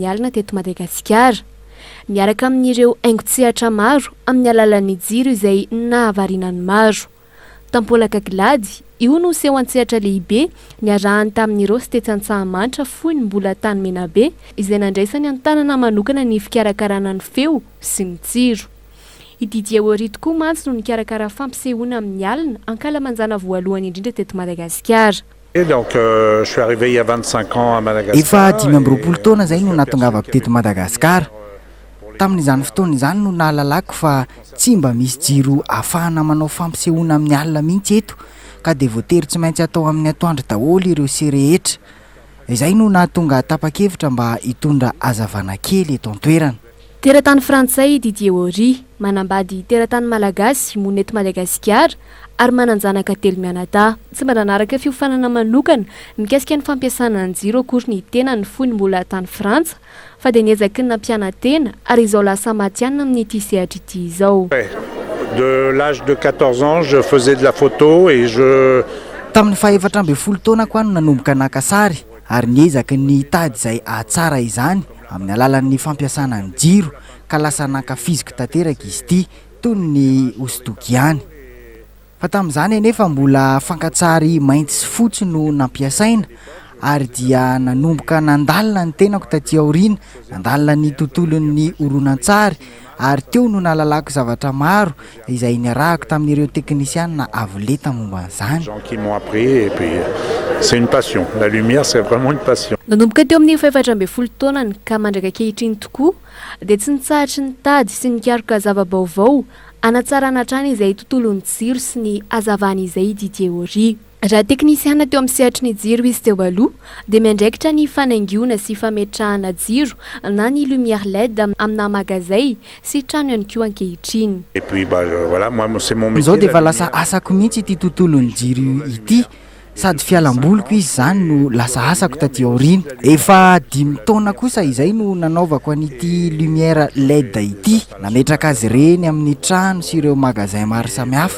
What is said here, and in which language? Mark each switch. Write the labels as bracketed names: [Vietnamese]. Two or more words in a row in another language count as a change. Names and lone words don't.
[Malagasy] alina teto Madagasikara miaraka amin'ireo haingo-tsehatra maro amin'ny alalan'ny jiro izay nahavarianany maro tampolaka gilady io no seho an-tsehatra lehibe niarahany tamin'ireo sy tetsy-Antsahamanitra foiny mbola tany menabe izay nandraisany an-tanana manokana ny fikarakarana ny feo sy ny tsiro i Didier Ory tokoa mantsy no nikarakara fampisehoana amin'ny alina ankalamanjana voalohany indrindra teto Madagasikara [French] Donc je suis arrivé il y a 25 ans à Madagascar. [Malagasy] Efa 20 taona zay no natongavako teto Madagasikara. Tamin'izany fotoana izany no nahalalako fa tsy mba misy jiro ahafahana manao fampisehoana amin'ny alina mihitsy eto ka dia voatery tsy maintsy atao amin'ny atoandro daholo ireo se rehetra. Izay no nahatonga tapa-kevitra mba hitondra hazavana kely eto an-toerana. Teratany frantsay Didier Ory manambady teratany malagasy moa eto Madagasikara ary mananjanaka telo mianadahy tsy mba nanaraka fiofanana manokana mikasika ny fampiasana ny jiro akory ny tena ny fony mbola tany Frantsa fa dia niezaky ny nampiana-tena ary izao lasa matianina amin'ny ity sehatra ity izao. [French] De l'âge de 14 ans je faisais de la photo et je [Malagasy] tamin'ny faha-efatra amby folo taona koa no nanomboka naka sary ary niezaky ny tady izay ahatsara izany amin'ny alalan'ny fampiasana ny jiro ka lasa nankafiziko tanteraka izy ity toy ny hosodoko ihany. Fa tamin'izany anefa mbola fankatsary mainty sy fotsy no nampiasaina ary dia nanomboka nandalina ny tenako taty aoriana, nandalina ny tontolon'ny horonan-tsary ary teo no nahalalako zavatra maro izay niarahako tamin'ireo teknisiana avoleta momba an'izany. [French] Gens qui m'ont appris et puis c'est une passion. La lumière c'est vraiment une passion. [Malagasy] Nanomboka teo amin'ny 14 taonany ka mandraka kehitriny tokoa dia tsy nitsahatry ny tady sy nikaroka zava-baovao anatsarana hatrany izay tontolon'ny jiro sy ny hazavana izay Didier Ory. raha teknisiana teo amin'ny sehatry ny jiro izy teo aloha dia miandraikitra ny fanaingiona sy fametrahana jiro na ny [French] lumière LED [Malagasy] amina magazay sy trano ihany koa ankehitriny. [French] Et puis voilà, moi c'est mon métier. [Malagasy] Izao dia efa lasa asako mihitsy ity tontolon'ny jiro ity, sady fialam-boliko izy zany no lasa asako taty aoriana. Efa 5 taona kosa izay no nanaovako an'ity [French] lumière LED [Malagasy] ity, nametraka azy ireny amin'ny trano sy ireo magazay maro samihafa.